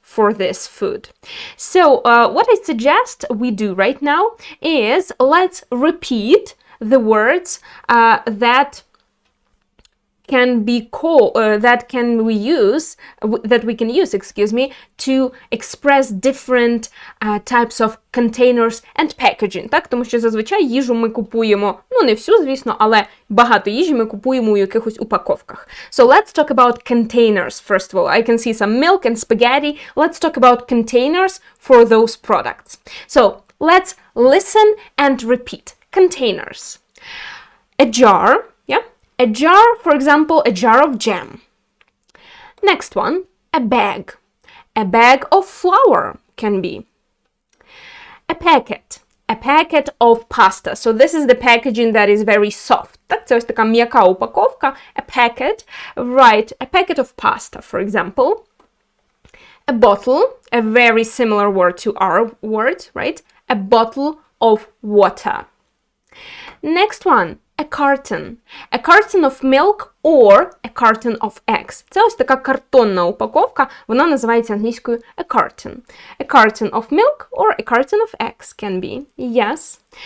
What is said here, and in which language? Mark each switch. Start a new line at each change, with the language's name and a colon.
English: for this food. So what I suggest we do right now is let's repeat the words that can be that we can use, excuse me, to express different types of containers and packaging,
Ukrainian: так? Тому що зазвичай їжу ми купуємо, ну не всю, звісно, але багато їжі ми купуємо у якихось упаковках.
English: So let's talk about containers first of all. I can see some milk and spaghetti. Let's talk about containers for those products. So let's listen and repeat. Containers. A jar, yeah? A jar, for example, a jar of jam. Next one, a bag. A bag of flour can be. A packet of pasta. So this is the packaging that is very soft.
Ukrainian: Так, це ось така м'яка упаковка.
English: A packet, right, a packet of pasta, for example. A bottle, a very similar word to our word, right? A bottle of water. Next one, a carton of milk or a carton of eggs.
Ukrainian: Це ось така картонна упаковка, вона називається англійською
English: a carton. A carton of milk or a carton of eggs can be. Yes.